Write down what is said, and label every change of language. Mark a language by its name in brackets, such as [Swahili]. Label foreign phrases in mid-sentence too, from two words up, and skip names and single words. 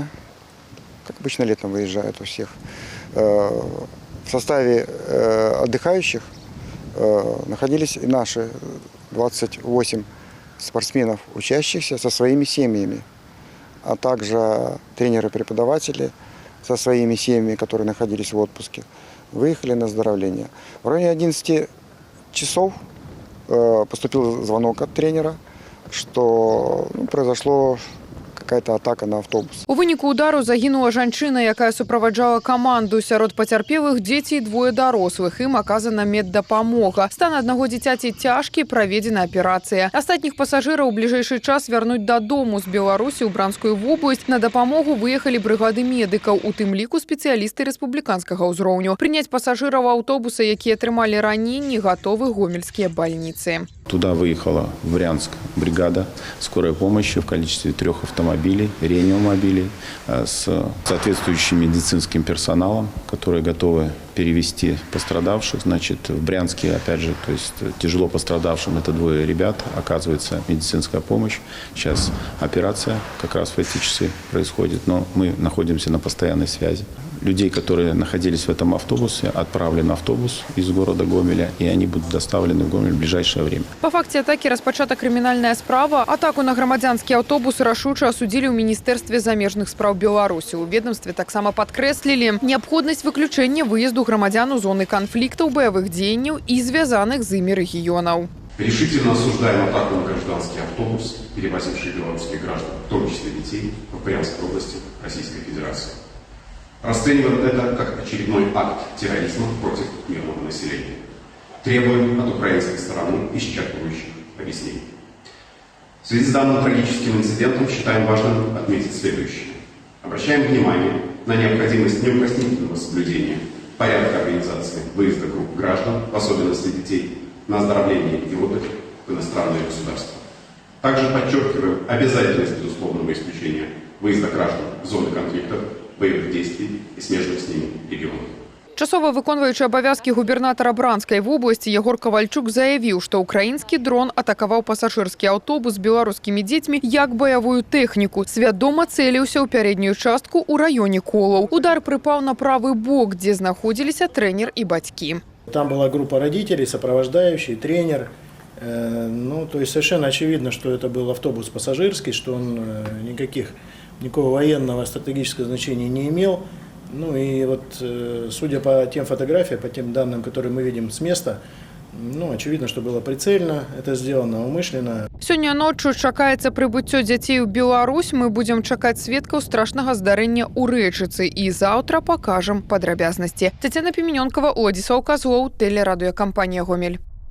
[Russian] Как обычно летом выезжают у всех. В составе отдыхающих находились и наши 28 спортсменов, учащихся со своими семьями, а также тренеры-преподаватели со своими семьями, которые находились в отпуске, выехали на оздоровление. В районе 11 часов поступил звонок от тренера, что произошло какая-то атака на автобус. [Belarusian] У выніку удару загінула жанчына, якая суправаджала каманду. Сярод пацярпелых дзеці і 2 дарослых. Ім аказана меддапамога. Стан аднаго дзіцяці цяжкі, праведзена аперацыя. Астатніх пасажыраў у бліжэйшы час вярнуць дадому з Беларусі ў Бранскую вобласць. На дапамогу выехалі брыгады медыкаў, у тым ліку спецыялісты рэспубліканскага ўзроўню. Прыняць пасажыраў аўтобуса, якія атрымалі раненні, гатовы гомельскія бальніцы. [Russian] Туда выехала в Брянск бригада скорой помощи в количестве 3 автомобилей, реанимобилей с соответствующим медицинским персоналом, которые готовы перевести пострадавших. В Брянске, опять же, то есть тяжело пострадавшим, это 2 ребят, оказывается медицинская помощь. Сейчас операция как раз в эти часы происходит, но мы находимся на постоянной связи. Людей, которые находились в этом автобусе, отправлен автобус из города Гомеля, и они будут доставлены в Гомель в ближайшее время. По факте [Belarusian] атаки распачата крымінальная справа. Атаку на грамадзянскі аўтобус рашуча асудзілі ў Міністэрстве замежных спраў Беларусі. У ведомстве таксама падкрэслілі неабходнасць выключэння выезду грамадзян у зоны канфліктаў, баявых дзеянняў і звязаных з імі рэгіёнаў. [Russian] Решительно осуждаем атаку на гражданский автобус, перевозивший белорусских граждан, в том числе детей, в Брянской области Российской Федерации. Расцениваем это как очередной акт терроризма против мирного населения. Требуем от украинской стороны исчерпывающих объяснений. В связи с данным трагическим инцидентом считаем важным отметить следующее. Обращаем внимание на необходимость неукоснительного соблюдения порядка организации выезда групп граждан, в особенности детей, на оздоровление и отдых в иностранные государства. Также подчеркиваем обязательность безусловного исключения выезда граждан в зоны конфликтов, боевых действий и смежных с ними регионов. [Belarusian] Часова выконваючы абавязкі губернатара Бранскай вобласці Егор Ковальчук заявіў, што украінскі дрон атакаваў пасажырскі аўтобус з беларускімі дзецьмі як баявую тэхніку. Свядома цэліўся ў пярэднюю частку ў раёне Колаў. Удар прыпаў на правы бок, дзе знаходзіліся трэнер і бацькі. [Russian] Там была группа родителей, сопровождающий, тренер. То есть совершенно очевидно, что это был автобус пассажирский, что он никакого военного стратегического значения не имел. Судя по тем фотографиям, по тем данным, которые мы видим с места, Ну, очевидно, что было прицельно, это сделано умышленно. [Belarusian] Сёння ноччу чакаецца прыбыццё дзяцей у Беларусь. Мы будзем чакаць сведкаў страшнага здарэння ў Рэчыцы і заўтра пакажам падрабязнасці. [Russian] Тетяна Пименёнкова, Владислав Козлов, телерадиокомпания «Гомель».